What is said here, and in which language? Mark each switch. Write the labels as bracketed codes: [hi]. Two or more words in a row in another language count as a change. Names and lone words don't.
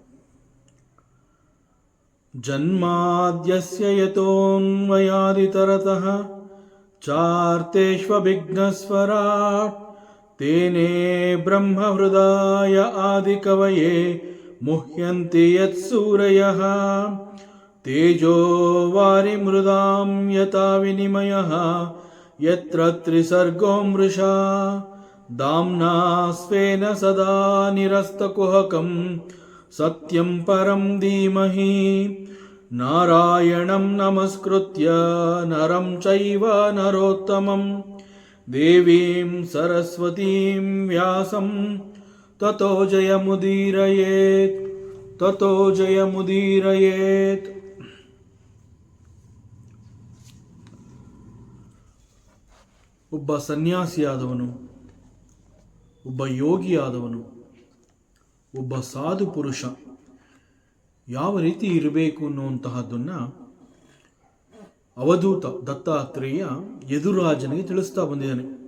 [sa] ಜನ್ಮಾದ್ಯಸ್ಯ ಯತೋನ್ವಯಾದಿತರತಃ ಚಾರ್ತೇಷ್ವಭಿಘ್ನಸ್ವರಾಟ್ ತೇನೇ ಬ್ರಹ್ಮಹೃದಾಯ ಆದಿಕವಯೇ ಮುಹ್ಯಂತಿ ಯತ್ಸೂರಯಃ ತೇಜೋ ವಾರಿಮೃದಾಂ ಯಥಾ ವಿನಿಮಯಃ ಯತ್ರ ತ್ರಿಸರ್ಗೋ ಮೃಷಾ ದಾಮ್ನಾ ಸ್ವೇನ ಸದಾ ನಿರಸ್ತಕುಹಕಂ ಸತ್ಯಂ ಪರಂ ಧೀಮಹಿ. ನಾರಾಯಣಂ ನಮಸ್ಕೃತ್ಯ ನರಂ ಚೈವ ನರೋತ್ತಮಂ ದೇವೀಂ ಸರಸ್ವತೀಂ ವ್ಯಾಸಂ ತತೋ ಜಯಮುದೀರಯೇತ್ ತತೋ ಜಯಮುದೀರಯೇತ್. [kn] ಒಬ್ಬ ಸನ್ಯಾಸಿಯಾದವನು, ಒಬ್ಬ ಯೋಗಿಯಾದವನು, ಒಬ್ಬ ಸಾಧು ಪುರುಷ ಯಾವ ರೀತಿ ಇರಬೇಕು ಅನ್ನುವಂತಹದ್ದನ್ನು ಅವಧೂತ ದತ್ತಾತ್ರೇಯ ಯದುರಾಜನಿಗೆ ತಿಳಿಸ್ತಾ ಬಂದಿದ್ದಾನೆ.